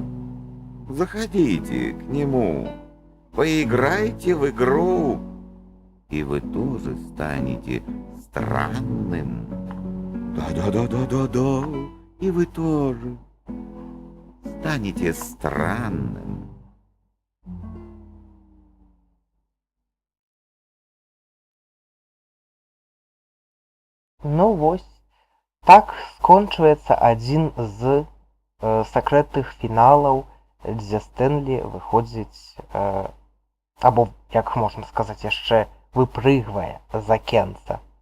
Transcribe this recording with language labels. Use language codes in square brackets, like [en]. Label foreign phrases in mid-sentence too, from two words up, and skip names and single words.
[ru] Заходите к нему, поиграйте в игру, и вы тоже станете странным. Да-да-да-да-да-да, и вы тоже станете странным. [be] Ну вось, так скончваецца адзін з сакрэтных фіналаў, дзе Стэнлі выходзіць, або, як можна сказаць, яшчэ выпрыгвае з акенца.